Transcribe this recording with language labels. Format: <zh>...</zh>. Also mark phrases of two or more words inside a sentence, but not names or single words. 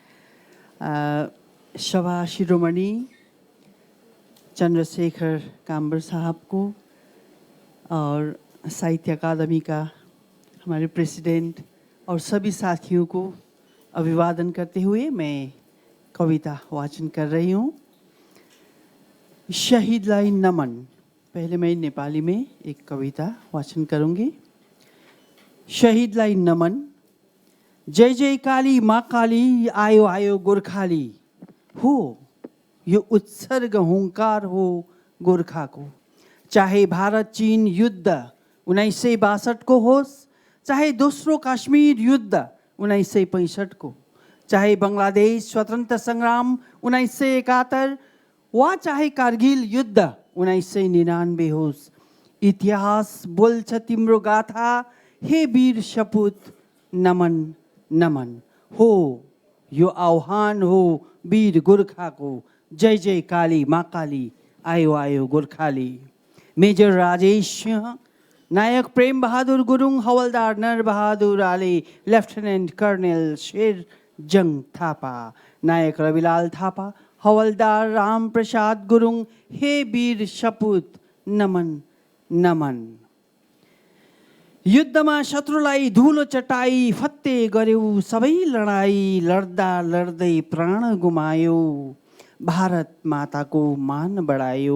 <hi>सभा शिरोमणि चंद्रशेखर काम्बर साहब को और साहित्य अकादमी का हमारे प्रेसिडेंट और सभी साथियों को अभिवादन करते हुए मैं कविता वाचन कर रही हूँ।</hi> <ne>शहीदलाई नमन।</ne> <hi>पहले मैं नेपाली में एक कविता वाचन करूँगी।</hi> <ne>शहीदलाई नमन। जय जय काली माँ काली, आयो आयो गोर्खाली हो, यो उत्सर्ग हुंकार हो गोरखा को। चाहे भारत चीन युद्ध 1962 को होस्, चाहे दोस्रो कश्मीर युद्ध 1965 को, चाहे बंगलादेश स्वतन्त्र संग्राम 1971 वा चाहे कारगिल युद्ध 1999 होस्, इतिहास बोल्छ तिम्रो गाथा, हे वीर सपूत नमन नमन हो, यो आह्वान हो वीर गोर्खा को। जय जय काली माँ काली, आयो आयो गोर्खाली। मेजर राजेश सिंह, नायक प्रेम बहादुर गुरुङ, हवलदार नर बहादुर आले, लेफ्टिनेंट कर्नल शेर जंग थापा, नायक रविलाल थापा, हवलदार राम प्रसाद गुरुङ, हे वीर सपूत नमन नमन। युद्धमा शत्रुलाई धुलो चटाई फत्ते गर्यौ, सबै लडाई लड्दा लड्दै प्राण गुमायो, भारत माताको मान बढायो।</ne>